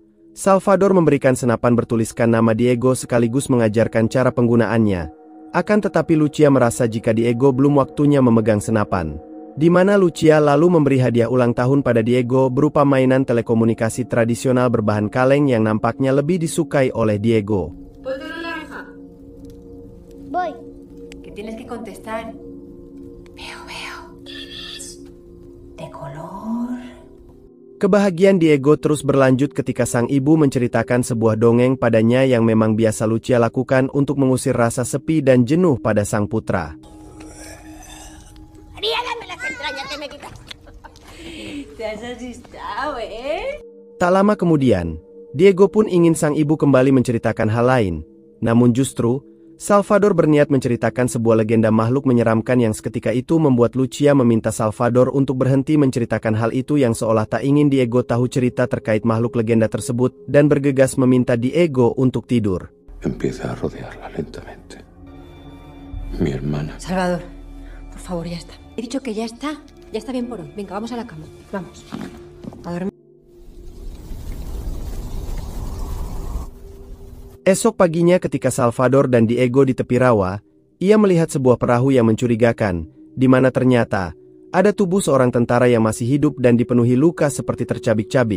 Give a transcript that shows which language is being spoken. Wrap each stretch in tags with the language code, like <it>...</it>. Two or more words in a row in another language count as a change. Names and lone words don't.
<id>Salvador memberikan senapan bertuliskan nama Diego sekaligus mengajarkan cara penggunaannya. Akan tetapi Lucia merasa jika Diego belum waktunya memegang senapan. Di mana Lucia lalu memberi hadiah ulang tahun pada Diego berupa mainan telekomunikasi tradisional berbahan kaleng yang nampaknya lebih disukai oleh Diego.</id> <es>Voy. Que tienes que contestar. Veo. De color.</es> <id>Kebahagiaan Diego terus berlanjut ketika sang ibu menceritakan sebuah dongeng padanya yang memang biasa Lucia lakukan untuk mengusir rasa sepi dan jenuh pada sang putra. Tak lama kemudian, Diego pun ingin sang ibu kembali menceritakan hal lain. Namun justru, Salvador berniat menceritakan sebuah legenda makhluk menyeramkan yang seketika itu membuat Lucia meminta Salvador untuk berhenti menceritakan hal itu yang seolah tak ingin Diego tahu cerita terkait makhluk legenda tersebut dan bergegas meminta Diego untuk tidur.</id> <es>Empieza a rodearla lentamente. Mi hermana. Salvador, por favor, ya está. He dicho que ya está bien por hoy. Venga, vamos a la cama. Vamos. A dormir.</es> <id>Esok paginya ketika Salvador dan Diego di tepi rawa, ia melihat sebuah perahu yang mencurigakan, di mana ternyata ada tubuh seorang tentara yang masih hidup dan dipenuhi luka seperti tercabik-cabik.</id>